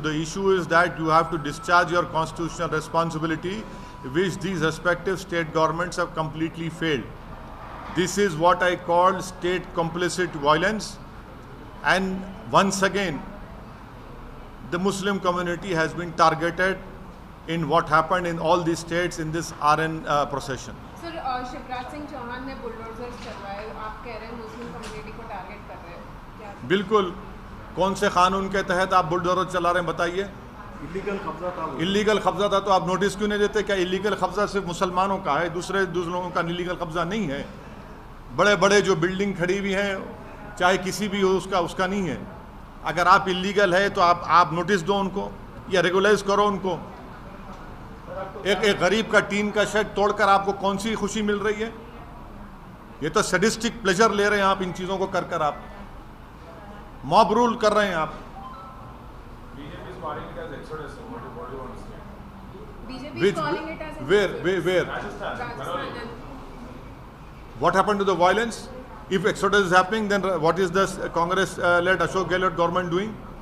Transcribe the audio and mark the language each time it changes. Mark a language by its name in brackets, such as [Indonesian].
[English] The issue is that you have to discharge your constitutional responsibility, which these respective state governments have completely failed. This is what I call state complicit violence. And once again, the Muslim community has been targeted in what happened in all these states in this RN procession. [Hindi] Sir, Shivraj Singh Chauhan ने bulldozer चलवाए, आप कह रहे हैं Muslim community को target कर रहे हैं, क्या? बिल्कुल। कौन से कानून के तहत आप बुलडोजर चला रहे हैं, बताइए? इलीगल कब्जा था। इलीगल कब्जा था तो आप नोटिस क्यों नहीं देते? क्या इलीगल कब्जा सिर्फ मुसलमानों का है, दूसरे लोगों का इलीगल कब्जा नहीं है? बड़े बड़े जो बिल्डिंग खड़ी हुई हैं, चाहे किसी भी हो, उसका नहीं है। अगर आप इलीगल है तो आप नोटिस दो उनको या रेगुलाइज करो उनको। एक गरीब का टीन का शेड तोड़कर आपको कौन सी खुशी मिल रही है? ये तो सैडिस्टिक प्लेजर ले रहे हैं आप इन चीजों को कर आप मॉब रूल कर रहे हैं आप। [English] BJP is calling it as exodus. What do you want to say? BJP is calling it as Where? Rajasthan. What happened to the violence? If exodus is happening, then what is the Congress-led Ashok Gehlot government doing?